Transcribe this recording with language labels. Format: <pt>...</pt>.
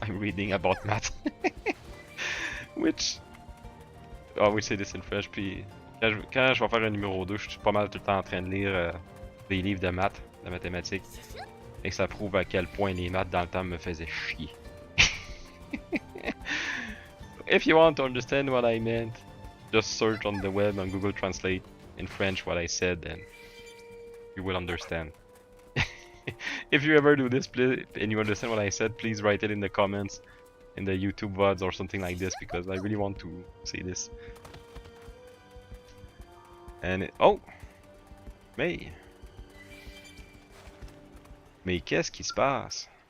<en>I'm reading about math. Which, I will say this in French.</en> <fr>Puis quand je vais faire un numéro 2, je suis pas mal tout le temps en train de lire des livres de maths, de mathématiques. Et ça prouve à quel point les maths dans le temps me faisaient chier.</fr> <en>If you want to understand what I meant, just search on the web on Google Translate in French what I said, and you will understand. If you ever do this, please, and you understand what I said, please write it in the comments, in the YouTube VODs or something like this, because I really want to see this. And oh,</en> <fr>mais qu'est-ce qui se passe?</fr>